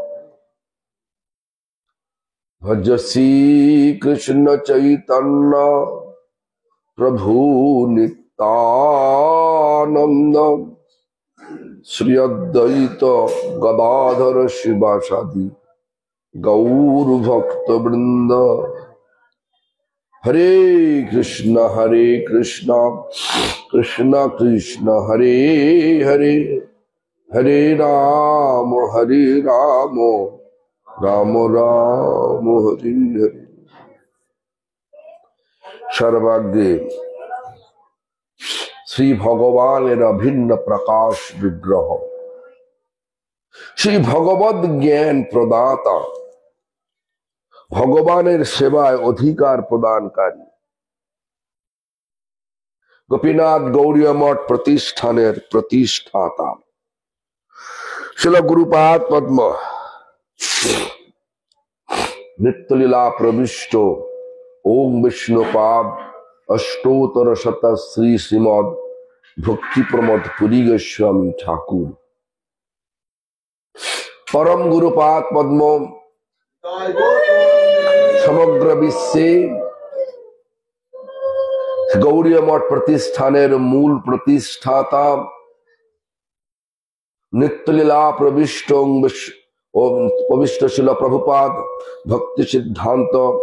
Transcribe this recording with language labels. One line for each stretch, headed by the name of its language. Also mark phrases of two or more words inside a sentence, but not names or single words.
Sanskrit: भज श्री कृष्ण चैतन्य प्रभु नित्यानंद श्री अद्वैत गदाधर शिवासादि गौर भक्त वृंद। हरे कृष्ण कृष्ण कृष्ण हरे हरे हरे राम राम राम हरे हरे।
Bangla: সর্বাগ্রে শ্রী ভগবান অভিন্ন প্রকাশ বিগ্রহ শ্রী ভগবদ জ্ঞান প্রদাতা भगवाনের সেবায় অধিকার প্রদানকারী গোপীনাথ গৌড়ীয় মঠ প্রতিষ্ঠানের প্রতিষ্ঠাতা শিল গুরুপাদ পদ্ম নিত্যলীলা প্রবিষ্ট ওম বিষ্ণুপাদ অষ্টোত্তর শত শ্রী শ্রীমদ ভক্তি প্রমোদ পুরী গোস্বামী ঠাকুর পরম গুরুপাদ পদ্ম সমগ্র বিশ্বে গৌড়ীয় মঠ প্রতিষ্ঠানের মূল প্রতিষ্ঠাতা নিত্যলীলা প্রবিষ্ট পবিষ্ট শিল প্রভুপাদ ভক্তি সিদ্ধান্ত